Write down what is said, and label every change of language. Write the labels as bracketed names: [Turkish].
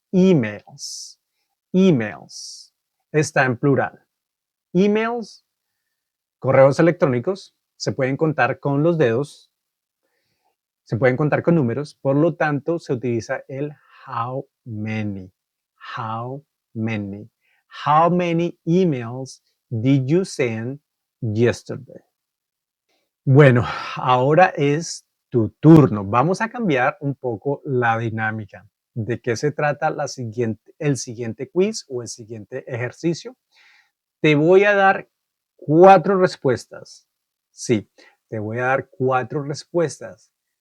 [Spanish] Emails. Emails. Está en plural. Emails, correos electrónicos, se pueden contar con los dedos, se pueden contar con números, por lo tanto se utiliza el [English] how many. How many. How many emails did you send yesterday? [Spanish] Bueno, ahora es tu turno. Vamos a cambiar un poco la dinámica. ¿De qué se trata el siguiente quiz o el siguiente ejercicio? Te voy a dar 4 respuestas. Sí, te voy a dar 4 respuestas.